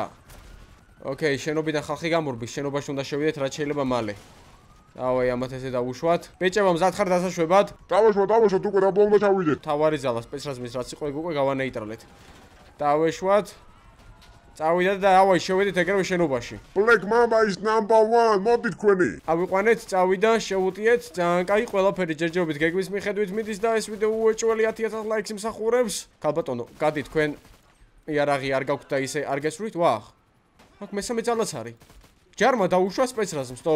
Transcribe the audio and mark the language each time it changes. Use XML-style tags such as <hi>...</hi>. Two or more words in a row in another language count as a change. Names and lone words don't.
<ka>ოკეი, შენობიდან ხალხი გამორბის, შენობაში უნდა შევიდეთ, რაც შეიძლება მალე. დავაი, ამათ ესე დავუშვათ. ბიჭებო, მზად ხარ დასაშვებად? დავუშვათ, უკვე დაბლა უნდა ჩავიდეთ. თავარი ძალა სპეცრაზმის რაც იყო, ეგ უკვე გავანეიტრალეთ. დავეშვათ. წავიდა და დავაი, შევედით ეგრევე შენობაში.</ka> <en>Black Mamba is number 1.</en> <ka>მოდი თქვენი. ავიყვანეთ, წავიდა, შევუტიეთ. ძალიან კაი, ყველაფერი ჯერჯერობით გეგმის მიხედვით მიდის და ეს ვიდეო უეჭველი 10000 ლაიქს იმსახურებს. ქალბატონო, გადი თქვენ იარაღი არ გაქვთ და ისე არ გესურვით? ვახ. აქ მესამე ძალაც არის. ჯარმა დაუშვა სპეცრაზმს, თო?</ka>